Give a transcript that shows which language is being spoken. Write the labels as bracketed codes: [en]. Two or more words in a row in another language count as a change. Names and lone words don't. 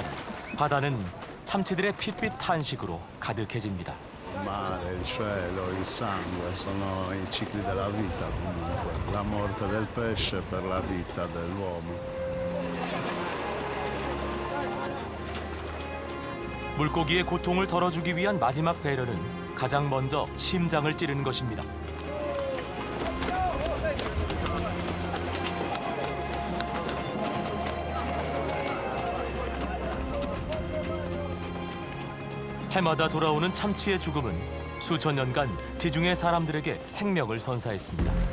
[ko] 바다는 참치들의 핏빛 탄식으로 가득해집니다. [it] Il mare, il cielo, il sangue sono i cicli della vita comunque. La morte del pesce per la vita dell'uomo. [ko] 물고기의 고통을 덜어주기 위한 마지막 배려는 가장 먼저 심장을 찌르는 것입니다. 해마다 돌아오는 참치의 죽음은 수천 년간 지중해 사람들에게 생명을 선사했습니다.